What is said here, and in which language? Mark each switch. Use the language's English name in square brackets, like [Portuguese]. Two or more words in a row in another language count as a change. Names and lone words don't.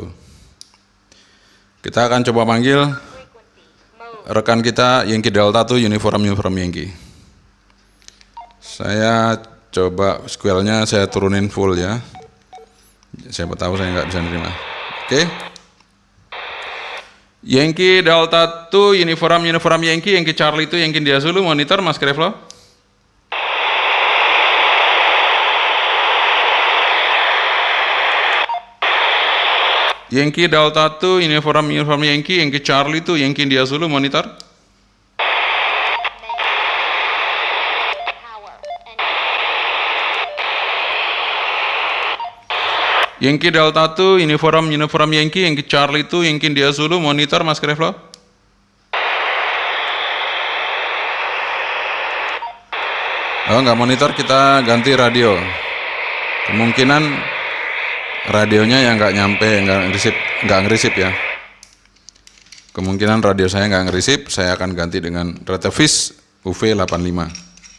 [Indonesian] Kita akan coba panggil rekan kita Yankee Delta 2 Uniform Yankee. Saya coba squelnya saya turunin full ya. Siapa tahu saya nggak bisa nerima. Oke. Yankee Delta 2 Uniform Yankee Charlie 2 Yankee India Zulu monitor Mas Krevlo. Yankee Delta 2 Uniform Yankee Charlie 2 Yankee India Zulu monitor. Yankee Delta 2 Uniform Yankee Charlie 2 Yankee India Zulu monitor Mas Krevlo. Oh nggak monitor, kita ganti radio. Kemungkinan radionya yang nggak nyampe, nggak ngerisip ya. Kemungkinan radio saya nggak ngerisip, saya akan ganti dengan Rotavis UV85.